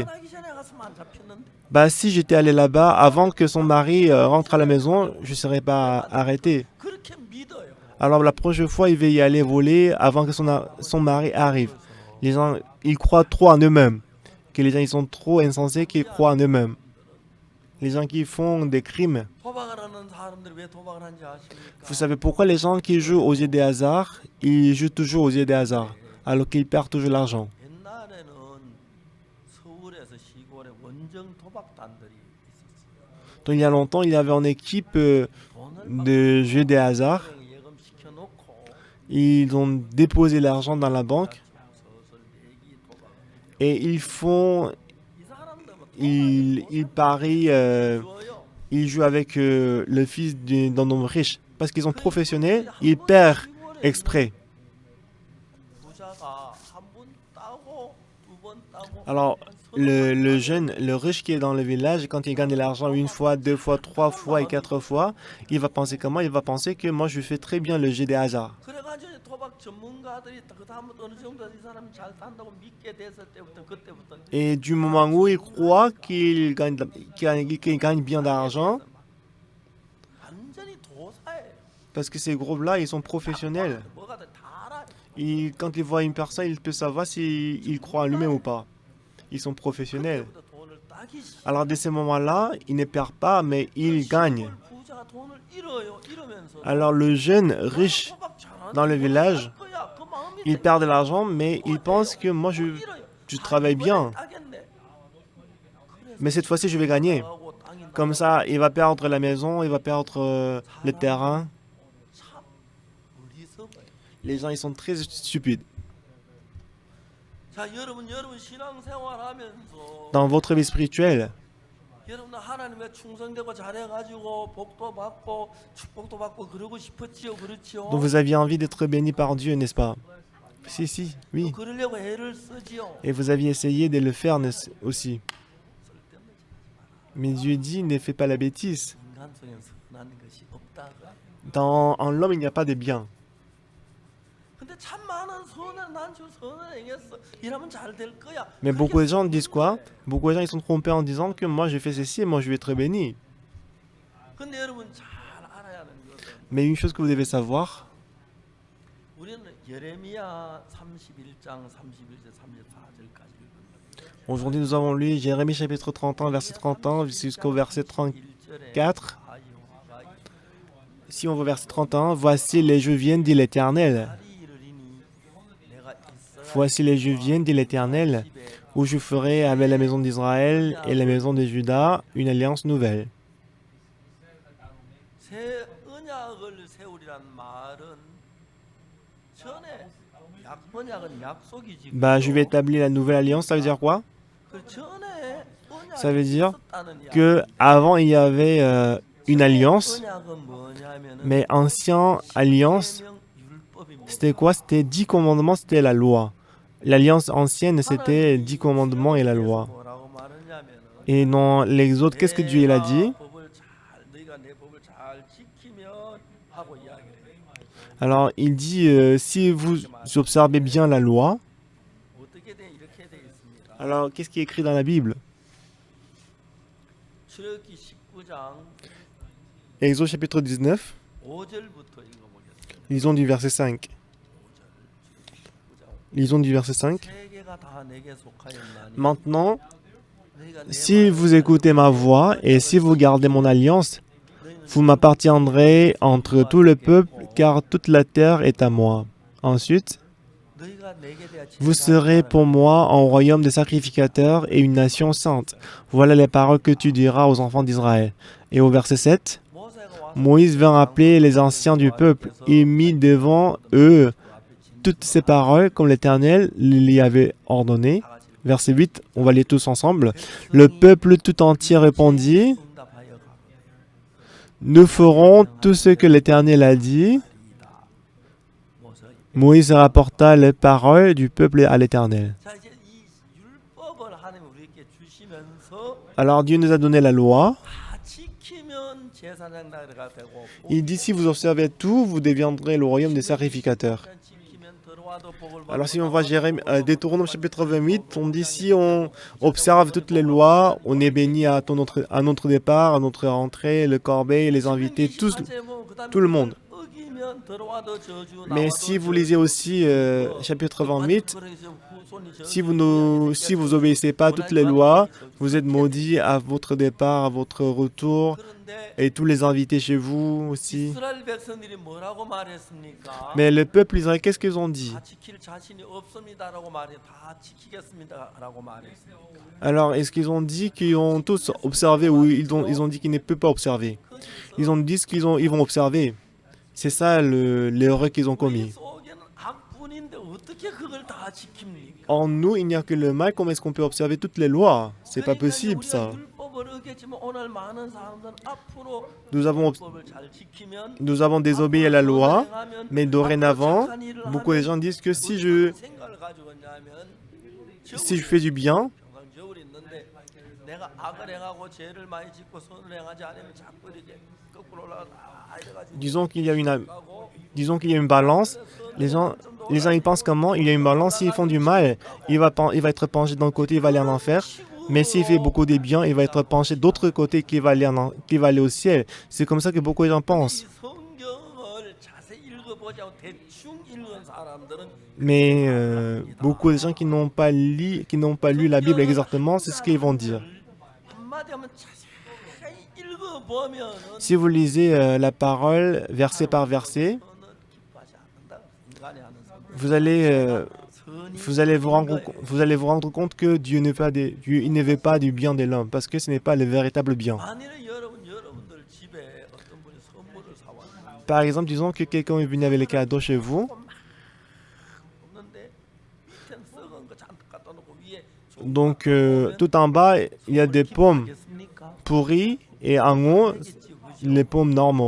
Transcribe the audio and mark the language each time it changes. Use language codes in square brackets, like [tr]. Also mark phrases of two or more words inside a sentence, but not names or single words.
[fr] Bah, si j'étais allé là-bas avant que son mari rentre à la maison, je ne serais pas arrêté. Alors la prochaine fois, il va y aller voler avant que son mari arrive. Les gens, ils croient trop en eux-mêmes. Que les gens, ils sont trop insensés qu'ils croient en eux-mêmes. les gens qui font des crimes. [ko] 도박을 하는 사람들이 왜 도박을 하는지 [fr] Vous [ko] 아십니까? [fr] savez pourquoi les gens qui jouent aux jeux des hasards, ils jouent toujours aux jeux des hasards, alors qu'ils perdent toujours l'argent. [ko] 옛날에는 서울에서 시골에 원정 도박단들이 있었어요. [fr] Donc il y a longtemps, il y avait une équipe [ko] 돈을 [fr] de jeux des hasards. [ko] 예금시켜 놓고 [fr] Ils ont déposé l'argent dans la banque [ko] 서서 내기 도박을 [fr] et ils font, [ko] 이 사람들은 [fr] ils parient, [ko] 줘요. [fr] ils jouent avec le fils d'un homme riche. Parce qu'ils sont professionnels, ils perdent exprès. [ko] 부자가 한 번 따고 두 번 따고 [fr] Alors, [ko] 한 서너 [fr] le jeune, le riche qui est dans le village, quand il gagne de l'argent une fois, deux fois, trois fois et quatre fois, il va penser comment? Il va penser que moi, je fais très bien le jeu des hasards. [ko] 그래가지고 이제 도박 전문가들이 그 다음부터 어느 정도 이 사람이 잘 산다고 믿게 됐을 때부터 그때부터 [fr] Et du moment où il croit qu'il gagne, qu'il gagne bien d'argent, [ko] 완전히 도사예요. [fr] parce que ces groupes-là, ils sont professionnels. [ko] 뭐가 다 알아요. [fr] Quand ils voient une personne, ils peuvent savoir s'il croit en lui-même ou pas. Ils sont professionnels. [ko] 그때부터 돈을 따기 시작. [fr] Alors, de ces moments-là, ils ne perdent pas, mais ils gagnent. [ko] 부자가 돈을 잃어요. 잃으면서 [fr] Alors, le jeune riche [ko] 도박 잘하는데 [fr] dans le [ko] 뭘 [fr] village, [ko] 할 거야. 그 마음이 [fr] il perd de l'argent, mais il pense que moi, [ko] 뭘 잃어요. [fr] je travaille bien. [ko] 따겠네. [fr] Mais cette fois-ci, je vais gagner. [ko] 하고 땅이 [fr] Comme ça, il va perdre la maison, il va perdre le terrain. [ko] 참 어리석어요. [fr] Les gens, ils sont très stupides. [ko] 자, 여러분 신앙생활하면서 [fr] Dans votre vie spirituelle, [ko] 여러분들 하나님의 충성되고 잘해가지고 복도 받고 축복도 받고 그러고 싶었지요, 그렇지요? [fr] donc vous aviez envie d'être béni par Dieu, n'est-ce pas? Si, oui. [ko] 그러려고 애를 쓰지요. [fr] Et vous aviez essayé de le faire aussi. [ko] 쓸데없는 짓 하지 마라. [fr] Mais Dieu dit, ne fais pas la bêtise. [ko] 인간 속에 선한 것이 없다. [fr] En l'homme, il n'y a pas de bien. [ko] 근데 참 많은 선을 난 좀 선을 행했어. 이러면 잘 될 거야. [fr] Mais beaucoup de gens disent quoi? Beaucoup de gens, ils sont trompés en disant que moi, j'ai fait ceci et moi, je vais être béni. [ko] 근데 여러분 잘 알아야 하는 것은 [fr] Mais une chose que vous devez savoir, [ko] 우리는 예레미야 31장 31절 34절까지 읽었는데 [fr] aujourd'hui, nous avons lu Jérémie chapitre 31, verset 31 jusqu'au verset 34. Si on va au verset 31, voici les jours viennent, dit l'Éternel. Voici les jours viennent, dit l'Éternel, où je ferai avec la maison d'Israël et la maison de Juda une alliance nouvelle. [ko] 새 언약을 세우리란 말은 전에 언약은 약속이지. [fr] Je vais établir la nouvelle alliance, ça veut dire quoi? [ko] 그 전에 [fr] Ça veut dire [ko] 있었다는 이야기. [fr] que avant il y avait une alliance, [ko] 언약은 뭐냐면은 [fr] mais ancienne alliance, [ko] 계명 율법입니다. [fr] c'était quoi? C'était 10 commandements, c'était la loi. L'alliance ancienne, c'était 10 commandements et la loi. [ko] 뭐라고 말하냐면은 [fr] Et dans l'Exode, qu'est-ce que Dieu il a dit? [ko] 너희가 내 법을 잘 지키면 하고 이야기를 해. [fr] Alors, il dit, si vous observez bien la loi, [ko] 어떻게 돼? 이렇게 돼 있습니다. [fr] alors qu'est-ce qui est écrit dans la Bible? [ko] 출애굽기 19장 [fr] Exode chapitre 19, [ko] 5절부터 읽어보겠습니다. [fr] lisons du verset 5. Lisons du verset 5. [ko] 세계가 다 내게 속하였나니 [fr] Maintenant, [ko] 너희가 내 [fr] si vous écoutez ma voix et si vous gardez mon alliance, [ko] 너희는 [fr] vous m'appartiendrez entre tout le peuple, car toute la terre est à moi. Ensuite, [ko] 너희가 내게 대하여 [fr] vous serez pour moi un royaume de sacrificateurs et une nation sainte. Voilà les paroles que tu diras aux enfants d'Israël. Et au verset 7, Moïse vint appeler les anciens du peuple et mit devant eux toutes ces paroles comme l'Éternel les avait ordonnées. Verset 8, on va lire tous ensemble. Le peuple tout entier répondit, nous ferons tout ce que l'Éternel a dit. Moïse rapporta les paroles du peuple à l'Éternel. [ko] 자 이제 이 율법을 하나님 우리에게 주시면서 [fr] Alors Dieu nous a donné la loi. [ko] 다 지키면 제사장들가 되고 [fr] Il dit, si vous observez tout, vous deviendrez le royaume des sacrificateurs. [ko] 지키면 들어와도 복을 받고 [fr] Alors si on voit Deutéronome chapitre 28, on dit, si on observe toutes les lois, on est béni à notre départ, à notre rentrée, le corbeil, les invités, tout le monde. Mais si vous lisez aussi chapitre 28, si vous obéissez pas à toutes les lois, vous êtes maudits à votre départ, à votre retour, et tous les invités chez vous aussi. [ko] 이스라엘 백성들이 뭐라고 말했습니까? [fr] Mais le peuple israélien, qu'est-ce qu'ils ont dit? [ko] 다 지킬 자신이 없습니다라고 말해. 다 지키겠습니다라고 말했습니까? [fr] Alors, est-ce qu'ils ont dit qu'ils ont tous observé ou ils ont dit qu'ils ne peuvent pas observer? Ils ont dit qu'ils vont observer. C'est ça l'erreur qu'ils ont commis. [ko] 우리 속에는 악뿐인데 어떻게 그걸 다 지킵니까? [fr] En nous, il n'y a que le mal. Comment est-ce qu'on peut observer toutes les lois? C'est pas [ko] 그러니까 [fr] possible, [ko] 우리가 [fr] ça. [ko] 율법을 어겼지만 오늘 많은 사람들은 앞으로 [fr] Nous avons, [ko] 율법을 잘 지키면 [fr] nous avons désobéi à la loi, [ko] 행하면 [fr] mais dorénavant, beaucoup de gens disent que si je [ko] 생각을 가지고 있냐면 [fr] fais du bien, [ko] 평상 저울이 있는데 내가 악을 행하고 죄를 많이 짓고 선을 행하지 않으면 자꾸 이렇게 거꾸로 올라가 이래가지고 [fr] disons qu'il y a une balance, les gens ils pensent comment? Il y a une balance, s'ils font du mal, il va être penché d'un côté, il va aller en enfer. Mais s'il fait beaucoup de bien, il va être penché d'autre côté, qui va aller au ciel. C'est comme ça que beaucoup de gens pensent. [ko] 이 성경을 자세히 읽어보지 않고 대충 읽은 사람들은 [fr] Mais beaucoup de gens qui n'ont pas lu la Bible exactement, c'est ce qu'ils vont dire. [ko] 한마디 하면 자세히 읽어보면은 [fr] Si vous lisez la parole verset par verset, [ko] 너는 기뻐하지 않는다. 인간이 하는 성 [fr] vous allez [ko] 선이 [fr] vous allez vous rendre compte que Dieu ne veut pas du bien de l'homme, parce que ce n'est pas le véritable bien. [ko] 만일에 여러분들 집에 어떤 분이 선물을 사왔는데 [fr] Par exemple, disons que quelqu'un est venu avec les cadeaux chez vous, [ko] 없는데 밑엔 썩은 거 잔뜩 갖다 놓고 위에 좋은 [fr] donc tout en bas, il y a des pommes [ko] 겠습니까? [fr] pourries et en haut, les pommes normales.